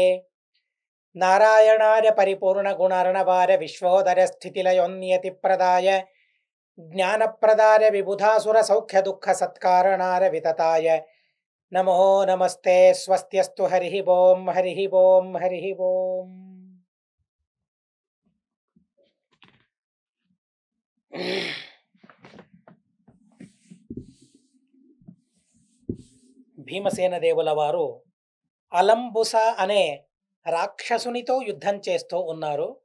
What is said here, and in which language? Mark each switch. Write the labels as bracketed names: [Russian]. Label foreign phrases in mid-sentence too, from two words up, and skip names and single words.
[Sanskrit] नारायणाय परिपूर्णगुणार्णवाय विश्वोदयस्थितिलयोन्नियतिप्रदाय ज्ञानप्रदाय विबुधासुरसौख्यदुःखसत्कारणाय वितताय नमो नमस्ते। स्वस्त्यस्तु हरिः ओं हरिः ओं हरिः ओं। [Telugu] భీమసేన దేవుల వారు అలంబుస అనే రాక్షసునితో యుద్ధం చేస్తూ ఉన్నారు.